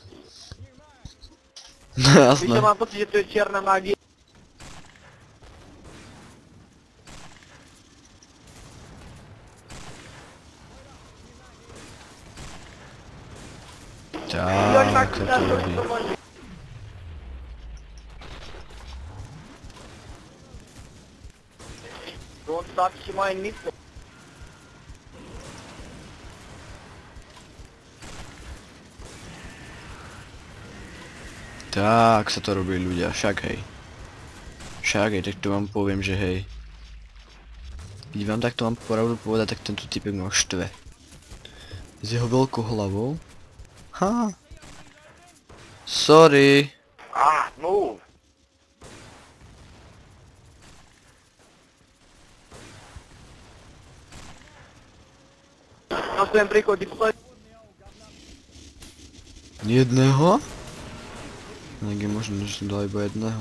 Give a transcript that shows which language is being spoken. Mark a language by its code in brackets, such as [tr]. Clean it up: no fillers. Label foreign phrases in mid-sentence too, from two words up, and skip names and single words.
[sk] Víš, Jasné. mám pocit, že to je čierna magia. Tak, sa to robí. [en] Don't touch my nipple. [sk] Tak sa to robí ľudia, však hej. Však hej, tak to vám poviem, že hej. Keď vám takto mám pravdu povedať, tak tento typek ma štve. S jeho veľkou hlavou. Ha. [en] Sorry. Move. [sk] Na svojom príchode posled... Jedného? Tak je možné, že som dal iba jedného.